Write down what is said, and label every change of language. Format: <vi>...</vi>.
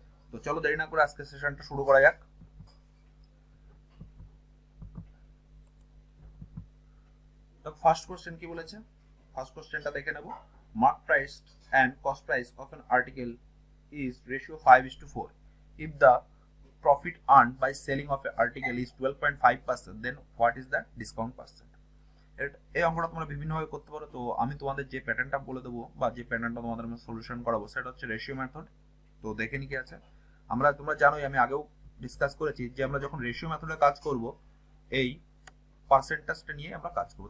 <bn>তো চলো দেরি না করে আজকে সেশনটা শুরু করা যাক। তো ফার্স্ট কোশ্চেন কি বলেছে, ফার্স্ট কোশ্চেনটা দেখে নেব।</bn> <en>Mark price and cost price of an article is ratio 5:4. If the profit earned by selling of an article is 12.5%, then what is the discount percent?</en> <bn>এই অঙ্কটা তোমরা বিভিন্নভাবে করতে পারো। তো আমি তোমাদের যে প্যাটার্নটা বলে দেবো বা যে প্যাটার্নটা তোমাদের আমি সলিউশন করাবো সেটা হচ্ছে রেশিও মেথড। তো দেখে নি কি আছে। তোমরা জানোই, আমি আগেও ডিসকাস করেছি যে আমরা যখন রেশিও মেথডে কাজ করব, এই পার্সেন্টেজটা নিয়ে আমরা কাজ করবো।</bn>